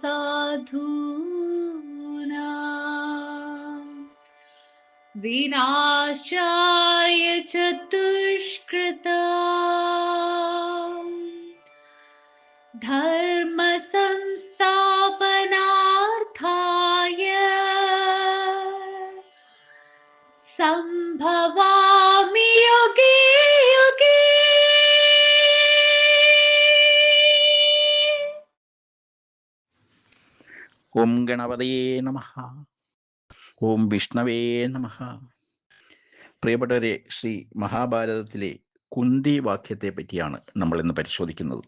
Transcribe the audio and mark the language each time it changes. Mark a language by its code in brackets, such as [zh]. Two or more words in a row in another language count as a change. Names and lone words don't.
[sa] साधूनां, विनाशाय च दुष्कृतां, धर्म संस्थापनार्थाय संभवामि युगे युगे। ॐ गणपतये नमः. ॐ विष्णवे नमः. [ml] പ്രിയപ്പെട്ടവരെ, ശ്രീ മഹാഭാരതത്തിലെ കുന്തി വാക്യത്തെ പറ്റിയാണ് നമ്മൾ ഇന്ന് പരിശോധിക്കുന്നത്.